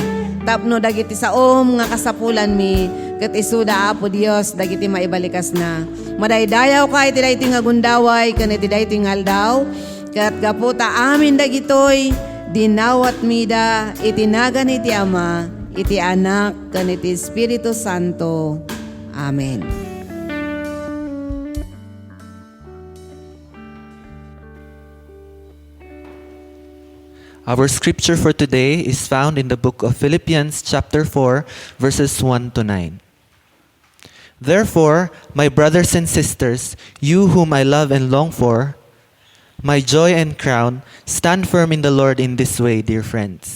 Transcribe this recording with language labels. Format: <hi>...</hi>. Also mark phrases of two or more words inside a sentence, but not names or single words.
<ilo>Tapno dagiti saom nga kasapulan mi ket isuda Apo Dios dagiti maibalikas na. Madaydayaw ka iti daytoy nga gundaway ken iti daytoy nga aldaw ket gaputa amin dagitoy dinawat mida itinagan iti Ama, iti Anak, ken iti Espiritu Santo. Amen.</ilo> <en>Our scripture for today is found in the book of Philippians chapter 4, verses 1 to 9. Therefore, my brothers and sisters, you whom I love and long for, my joy and crown, stand firm in the Lord in this way, dear friends.</en>